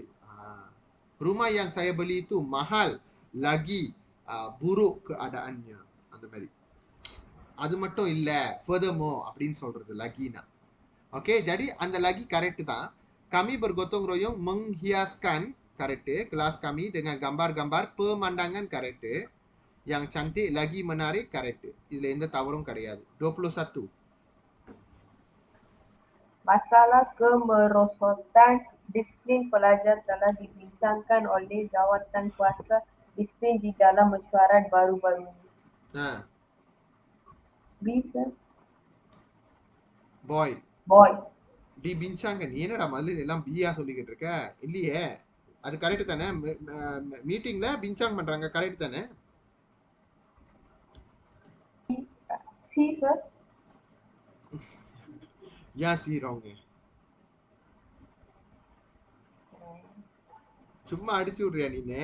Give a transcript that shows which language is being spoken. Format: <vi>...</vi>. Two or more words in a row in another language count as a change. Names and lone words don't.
<ms>rumah yang saya beli itu mahal lagi buruk keadaannya,</ms> <ta>அந்த மாதிரி. அது மட்டும் இல்ல, furthermore அப்படின்னு சொல்றது lagiனா. ஓகே, jadi அந்த lagi கரெக்ட் தான்.</ta> <ms>kami bergotong royong menghiaskan கரெக்ட், kelas kami dengan gambar-gambar pemandangan கரெக்ட், yang cantik lagi menarik கரெக்ட்.</ms> <ta>இதுல எந்த தவறும் கிடையாது. 21.</ta> <ms>Masalah kemerosotan disiplin pelajar telah dibincangkan oleh jawatan kuasa disiplin di dalam mesyuarat baru-baru ini. Bisa.</ms> <en>boy Boy.</en> <ms>dibincangkan.</ms> <ta>என்னடா மல்லு எல்லாம் பியா சொல்லிக்கிட்டு இருக்க? இல்லையே, அது கரெக்ட் தானே? மீட்டிங்ல பின்சாங் பண்றாங்க, கரெக்ட் தானே?</ta> <en>C sir.</en> <ta>ஏன் சி ராங்? சும்மா அடிச்சு விடுறியா நீனு?</ta>